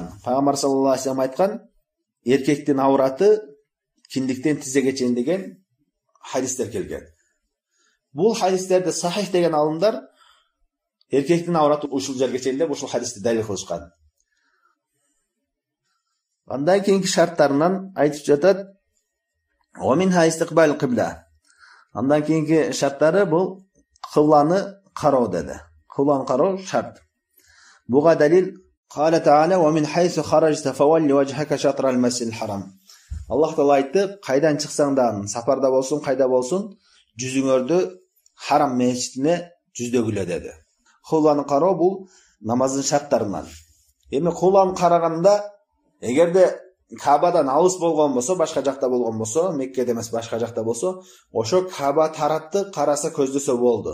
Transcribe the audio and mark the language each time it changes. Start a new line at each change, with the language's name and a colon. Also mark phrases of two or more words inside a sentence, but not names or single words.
Kyrgyz: Пайгамбар
Arabic: صلى الله عليه وسلم
Kyrgyz: айткан, эркектин аураты киндиктен тизеге чейин деген хадистер келген. Бул хадистерди сахих деген алымдар эркектин аураты ушул жерге чейин деп ушул хадисти далил кылышкан. Андан кийинки шарттарынан айтып жатат:
Arabic: "ومنها استقبال القبلة."
Kyrgyz: Андан кийинки шарттары бул кыбланы кароо деди. Кыбланы кароо шарт. Буга далил
Arabic: قال تعالى ومن حيث خرجت فول وجهك شطر المسجد الحرام."
Kyrgyz: Аллах Таала айтты: "Кайдан чыксаң да, сапарда болсун, кайда болсун, жүзүңөрдү харам мечитине жүздөгүлө" деди. Кыбланы кароо бул намаздын шарттарынан. Эми кулан караганда, эгерде Кабадан алыс болгон болсо, башка жакта болгон болсо, Меккеде эмес башка жакта болсо, ошо Каба таратты караса көздөсө болду.